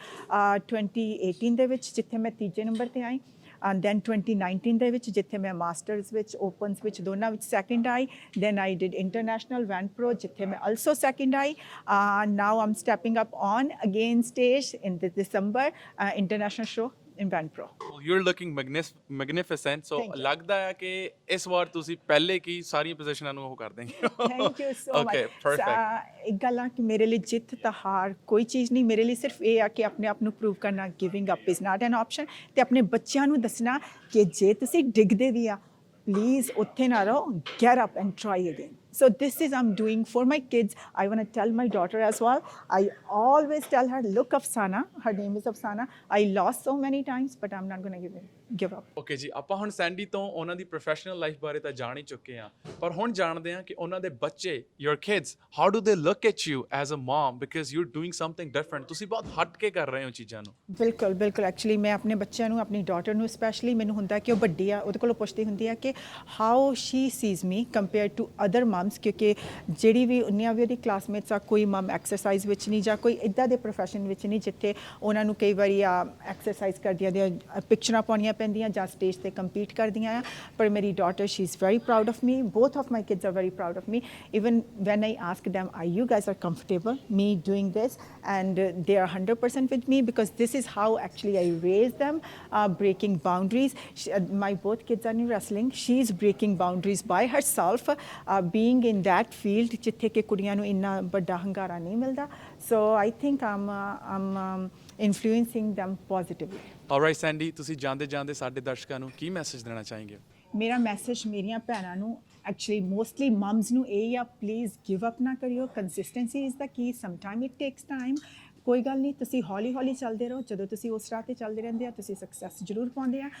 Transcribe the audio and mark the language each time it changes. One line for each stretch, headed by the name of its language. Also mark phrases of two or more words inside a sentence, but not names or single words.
Punjabi: 2018 ਦੇ ਵਿੱਚ ਜਿੱਥੇ ਮੈਂ ਤੀਜੇ ਨੰਬਰ 'ਤੇ ਆਈ,
English: and then
Punjabi: 2019 ਦੇ ਵਿੱਚ ਜਿੱਥੇ ਮੈਂ ਮਾਸਟਰਸ ਵਿੱਚ, ਓਪਨਸ ਵਿੱਚ, ਦੋਨਾਂ ਵਿੱਚ ਸੈਕਿੰਡ ਆਈ।
English: then I did international Wenpro,
Punjabi: ਜਿੱਥੇ ਮੈਂ
English: also second ਆਈ। now I'm stepping up on again stage in December international show Invent Pro. You're looking magnificent. So Thank you.
Punjabi: ਲੱਗਦਾ ਹੈ ਕਿ ਇਸ ਵਾਰ ਤੁਸੀਂ ਪਹਿਲੇ ਕੀ ਸਾਰੀਆਂ ਪੋਜੀਸ਼ਨਾਂ ਨੂੰ ਉਹ ਕਰ ਦੇਂਗੇ।
English: Thank you so much. Okay, perfect.
Punjabi: ਇੱਕ ਗੱਲ ਆ ਕਿ ਮੇਰੇ ਲਈ ਜਿੱਤ ਤਾਂ ਹਾਰ ਕੋਈ ਚੀਜ਼ ਨਹੀਂ, ਮੇਰੇ ਲਈ ਸਿਰਫ ਇਹ ਆ ਕਿ ਆਪਣੇ ਆਪ ਨੂੰ ਪ੍ਰੂਵ ਕਰਨਾ,
English: giving up is not an option,
Punjabi: ਤੇ ਆਪਣੇ ਬੱਚਿਆਂ ਨੂੰ ਦੱਸਣਾ ਕਿ ਜੇ ਤੁਸੀਂ ਡਿੱਗਦੇ ਵੀ ਆ ਪਲੀਜ਼ ਉੱਥੇ ਨਾ ਰਹੋ,
English: get up and try again. So this is I'm doing for my kids. I want to tell my daughter as well. I always tell her, look Afsana, her name is Afsana. I lost so many times, but I'm not going to give up.
Punjabi: ਓਕੇ ਜੀ, ਆਪਾਂ ਹੁਣ ਸੈਂਡੀ ਤੋਂ ਉਹਨਾਂ ਦੀ
English: professional life
Punjabi: ਬਾਰੇ ਤਾਂ ਜਾਣ ਹੀ ਚੁੱਕੇ ਹਾਂ, ਪਰ ਹੁਣ ਜਾਣਦੇ ਹਾਂ ਕਿ ਉਹਨਾਂ ਦੇ ਬੱਚੇ,
English: your kids, how do they look at you as a mom, because you're doing something different.
Punjabi: ਤੁਸੀਂ ਬਹੁਤ ਹਟ ਕੇ ਕਰ ਰਹੇ ਹੋ ਚੀਜ਼ਾਂ ਨੂੰ। ਬਿਲਕੁਲ ਬਿਲਕੁਲ, ਐਕਚੁਅਲੀ ਮੈਂ ਆਪਣੇ ਬੱਚਿਆਂ ਨੂੰ, ਆਪਣੀ ਡਾਟਰ ਨੂੰ ਸਪੈਸ਼ਲੀ, ਮੈਨੂੰ ਹੁੰਦਾ ਕਿ ਉਹ ਵੱਡੀ ਆ, ਉਹਦੇ ਕੋਲੋਂ ਪੁੱਛਦੀ ਹੁੰਦੀ ਆ ਕਿ
English: how she sees me compare to other moms,
Punjabi: ਕਿਉਂਕਿ ਜਿਹੜੀ ਵੀ ਉਨੀਆਂ ਵੀ ਉਹਦੀ ਕਲਾਸਮੇਟਸ ਆ, ਕੋਈ
English: mom exercise
Punjabi: ਵਿੱਚ ਨਹੀਂ ਜਾਂ ਕੋਈ ਇੱਦਾਂ ਦੇ ਪ੍ਰੋਫੈਸ਼ਨ ਵਿੱਚ ਨਹੀਂ ਜਿੱਥੇ ਉਹਨਾਂ ਨੂੰ ਕਈ ਵਾਰੀ ਐਕਸਰਸਾਈਜ਼ ਕਰਦੀਆਂ ਦੀਆਂ ਪਿਕਚਰਾਂ ਪਾਉਣੀਆਂ ਪੈਂਦੀਆਂ ਜਾਂ ਸਟੇਜ ਤੇ ਕੰਪੀਟ ਕਰਦੀਆਂ ਆ। ਪਰ ਮੇਰੀ
English: daughter, she is very proud of me, both of my kids are very proud of me, even when I ask them, are you guys are comfortable me doing this, and they are 100% with me, because this is how actually I raised them, breaking boundaries. My both kids are in wrestling. She's breaking boundaries by herself, being in that field
Punjabi: ਜਿੱਥੇ ਕਿ ਕੁੜੀਆਂ ਨੂੰ ਇੰਨਾ ਵੱਡਾ ਹੰਗਾਰਾ ਨਹੀਂ ਮਿਲਦਾ.
English: So I think I'm influencing them positively.
Punjabi: ਆਲਰਾਈਟ ਸੈਂਡੀ, ਤੁਸੀਂ ਜਾਂਦੇ ਜਾਂਦੇ ਸਾਡੇ ਦਰਸ਼ਕਾਂ ਨੂੰ ਕੀ ਮੈਸੇਜ ਦੇਣਾ ਚਾਹੀਂਗੇ? ਮੇਰਾ ਮੈਸੇਜ ਮੇਰੀਆਂ ਭੈਣਾਂ ਨੂੰ,
English: actually mostly moms
Punjabi: ਨੂੰ ਇਹ ਆ,
English: please give up
Punjabi: ਨਾ ਕਰਿਓ,
English: consistency is the key, sometime it takes time,
Punjabi: ਕੋਈ ਗੱਲ ਨਹੀਂ, ਤੁਸੀਂ ਹੌਲੀ ਹੌਲੀ ਚੱਲਦੇ ਰਹੋ, ਜਦੋਂ ਤੁਸੀਂ ਉਸ ਰਾਹ 'ਤੇ ਚੱਲਦੇ ਰਹਿੰਦੇ ਆ ਤੁਸੀਂ ਸਕਸੈਸ ਜ਼ਰੂਰ ਪਾਉਂਦੇ ਆ।